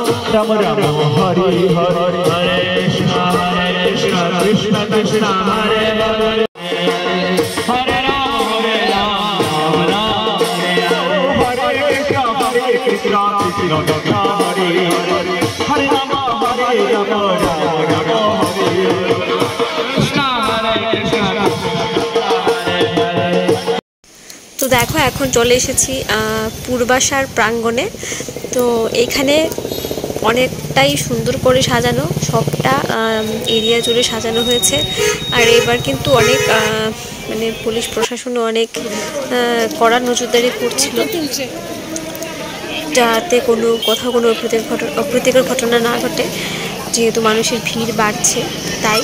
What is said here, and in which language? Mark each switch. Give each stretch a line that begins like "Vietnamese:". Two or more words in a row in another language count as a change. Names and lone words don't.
Sanskrit: Rama Rama, Hare Hare, Hare Krishna, Krishna Krishna, Hare Hare, Hare Rama, Rama Rama, Hare Krishna, Krishna Krishna, Hare Hare, Hare Rama, Rama Rama, Hare Krishna, Krishna।
Bangla: তো দেখো এখন চলে এসেছি পূর্বাশার প্রাঙ্গণে। তো এখানে অনেকটাই সুন্দর করে সাজানো, সবটা এরিয়া জুড়ে সাজানো হয়েছে। আর এবার কিন্তু অনেক মানে পুলিশ প্রশাসনও অনেক কড়া নজরদারি করছিল, যাতে কোথাও কোনো অপ্রীতিকর ঘটনা না ঘটে, যেহেতু মানুষের ভিড় বাড়ছে তাই।